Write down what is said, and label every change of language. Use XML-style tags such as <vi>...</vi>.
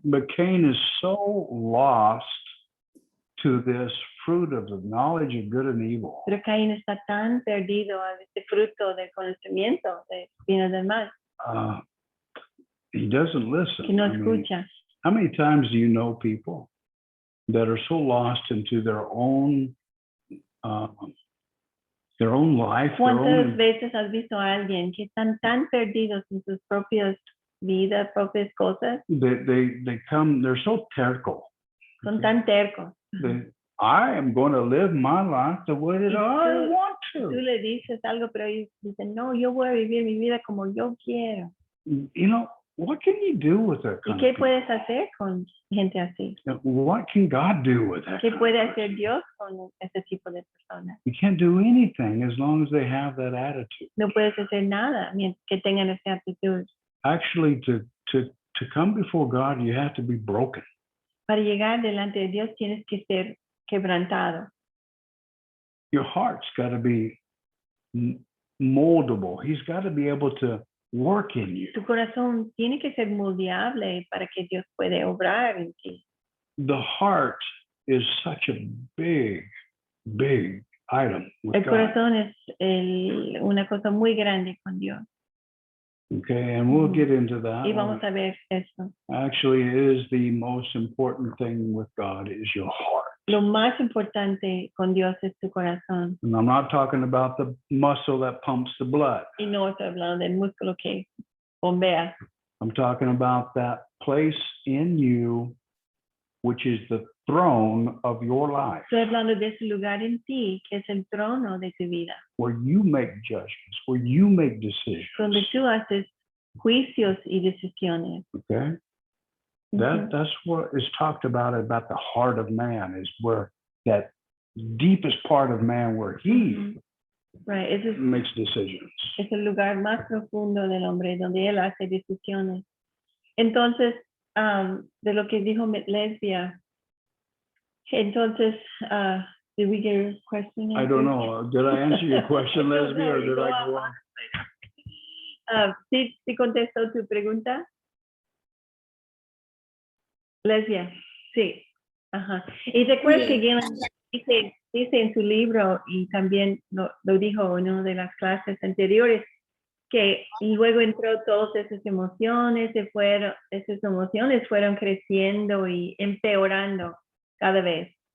<en>But Cain is so lost to this fruit of the knowledge of good and evil.</en> <es>Pero Caín está tan perdido a este fruto del conocimiento de bien y del mal.</es> <en>He doesn't listen.</en> <es>Que no escucha.</es> <en>How many times do you know people that are so lost into their own life?</en> <es>¿Cuántas veces has visto a alguien que están tan perdidos en sus propias vidas, propias cosas?</es> <en>They're so terco.</en> <es>Son tan tercos.</es> <en>I am going to live my life the way that I want to.</en> <es>Tú le dices algo, pero ellos dicen, no, yo voy a vivir mi vida como yo quiero.</es> <en>You know, what can you do with that kind</en> <es>¿Y qué</es> <en>of</en> <es>puedes hacer con gente así?</es> <en>What can God do with that?</en> <es>¿Qué puede hacer Dios con ese tipo de personas?</es> <en>You can't do anything as long as they have that attitude.</en> <es>No puedes hacer nada mientras que tengan esa actitud.</es> <en>Actually, to to come before God, you have to be broken.</en> <es>Para llegar delante de Dios tienes que ser quebrantado.</es> <en>Your heart's got to be moldable. He's got to be able to work in you.</en> <es>Tu corazón tiene que ser moldeable para que Dios puede obrar en ti.</es> <en>The heart is such a big, big item with</en> <es>El</es> <en>God.</en> <es>corazón es una cosa muy grande con Dios.</es> <en>Okay, and we'll get into that.</en> <es>Y vamos a ver eso.</es> <en>Actually, it is the most important thing with God is your heart.</en> <es>Lo más importante con Dios es tu corazón.</es> <en>And I'm not talking about the muscle that pumps the blood.</en> <es>Y no estoy hablando del músculo que bombea.</es> <en>I'm talking about that place in you, which is the throne of your life,</en> <es>Estoy hablando de ese lugar en ti que es el trono de tu vida,</es> <en>where you make judgments, where you make decisions.</en> <es>donde tú haces juicios y decisiones.</es> <en>Okay? Ujú. That's what is talked about the heart of man, is where that deepest part of man where he</en> <es>Ujú. Right. Ese</es> <en>makes decisions.</en> <es>es el lugar más profundo del hombre donde él hace decisiones. Entonces, de lo que dijo Lesbia, entonces,</es> <en>did we get your question? I don't know. Did I answer your question, Leslie, or did I go on?</en> <es>¿Sí contestó tu pregunta? Lesbia, sí. Ajá. Y recuerda que Galen dice en su libro, y también lo dijo en una de las clases anteriores, que luego entró todas esas emociones, esas emociones fueron creciendo y empeorando cada vez,</es>